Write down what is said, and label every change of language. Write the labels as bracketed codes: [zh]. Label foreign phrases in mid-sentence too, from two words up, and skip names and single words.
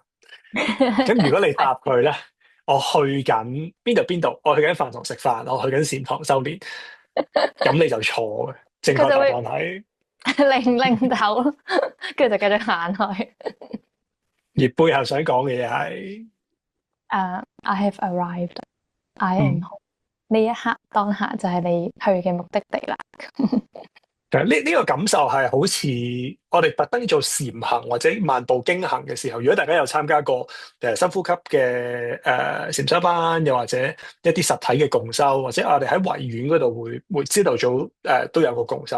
[yue] 咁如果你答佢咧，我去緊邊度邊度，我去緊飯堂食飯，我去緊禪堂修煉，咁你就錯嘅。正確答案佢就會係，擰頭，跟住就繼續行去。而背後想講嘅嘢係， [en] I have arrived. I am 嗯。 home. [yue] 呢一刻當下就係你去嘅目的地啦。其實呢個感受係好似我哋特登做禪行或者漫步經行嘅時候，如果大家有參加過深呼吸嘅禪修班，又或者一啲實體嘅共修，或者我哋喺維園嗰度會朝頭早都有個共修。